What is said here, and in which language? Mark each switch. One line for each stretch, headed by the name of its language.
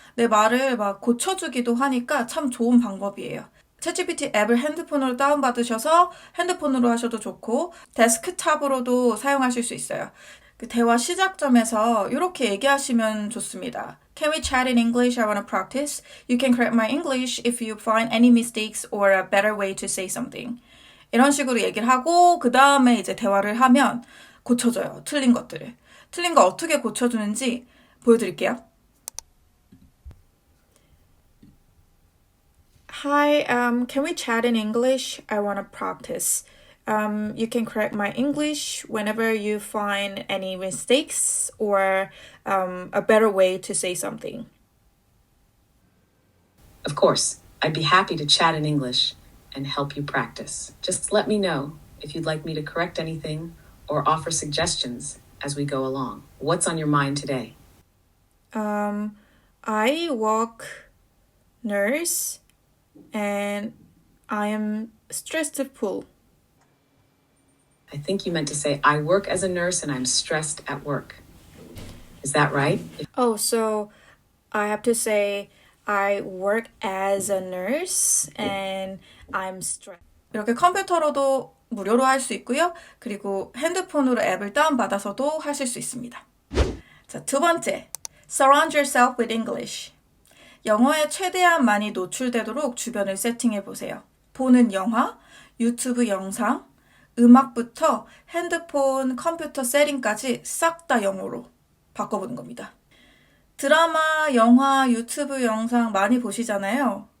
Korean: 내 말을 막 고쳐주기도 하니까 참 좋은 방법이에요. 챗GPT 앱을 핸드폰으로 다운받으셔서 핸드폰으로 하셔도 좋고 데스크탑으로도 사용하실 수 있어요. 그 대화 시작점에서 이렇게 얘기하시면 좋습니다.
English: Can we chat in English? I want to practice. You can correct my English if you find any mistakes or a better way to say something.
Korean: 이런 식으로 얘기를 하고 그 다음에 이제 대화를 하면 고쳐져요. 틀린 것들을. 틀린 거 어떻게 고쳐주는지 보여드릴게요.
English: Hi, can we chat in English? I want to practice. You can correct my English whenever you find any mistakes or a better way to say something. Of course, I'd be happy to chat in English and help you practice. Just let me know if you'd like me to correct anything or offer suggestions as we go along. What's on your mind today? I work nurse and I am stressful. I think you meant to say, I work as a nurse and I'm stressed at work. Is that right? Oh, so I have to say I work as a nurse and I'm stressed.
Korean: 이렇게 컴퓨터로도 무료로 할 수 있고요. 그리고 핸드폰으로 앱을 다운받아서도 하실 수 있습니다. 자, 두 번째.
English: Surround yourself with English.
Korean: 영어에 최대한 많이 노출되도록 주변을 세팅해 보세요. 보는 영화, 유튜브 영상, 음악부터 핸드폰, 컴퓨터 세팅까지 싹 다 영어로 바꿔보는 겁니다. 드라마, 영화, 유튜브 영상 많이 보시잖아요.